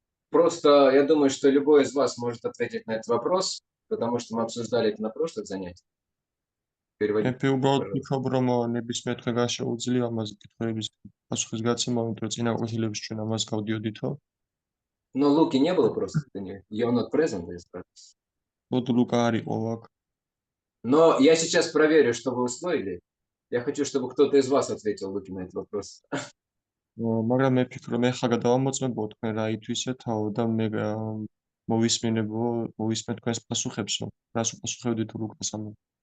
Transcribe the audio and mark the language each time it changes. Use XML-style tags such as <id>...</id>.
<ru>Просто я думаю, что любой из вас может ответить на этот вопрос, потому что мы обсуждали это на прошлых занятиях. Переводите,</ru> <ka>უბრალოდ</ka> <ru>пожалуйста.</ru> <ka>ვიქნებ, რომ ნებისმიერ თქვენგან შეუძლია ამაზე კითხვების პასუხისგაცემა, იმიტომ რომ წინა კვირაში ჩვენ ამას გავდიოდითო.</ka> <ru>Но Луки не было просто.</ru> <en>You're not present.</en> <ru>Вот Лука</ru> <ka>არ იყო აქ.</ka> <ru>Но я сейчас проверю, что вы усвоили. Я хочу, чтобы кто-то из вас ответил Луки на этот вопрос.</ru> <ka>მაგრამ მე ვფიქრობ, მე ხა გადავამოწმებო თქვენ რა ითვისეთაო და მე მოვისმენ თქვენს პასუხებსო. რას უპასუხებდით ლუკას ამაზე?</ka>